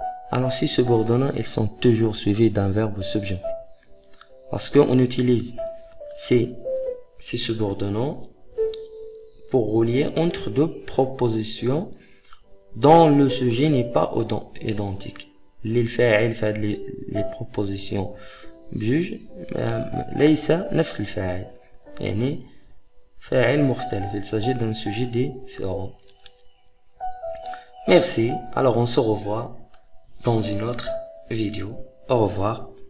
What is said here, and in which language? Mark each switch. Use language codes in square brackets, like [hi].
[fr] Alors, ces subordonnants, ils sont toujours suivis d'un verbe au subjonctif. Parce qu'on utilise ces subordonnants pour relier entre deux propositions dont le sujet n'est pas identique. [ar] للفاعل في هذه [fr] les propositions [ar] بجوج ليس نفس الفاعل يعني فاعل مختلف. [fr] Il s'agit d'un sujet différent. Merci. Alors on se revoit dans une autre vidéo. Au revoir.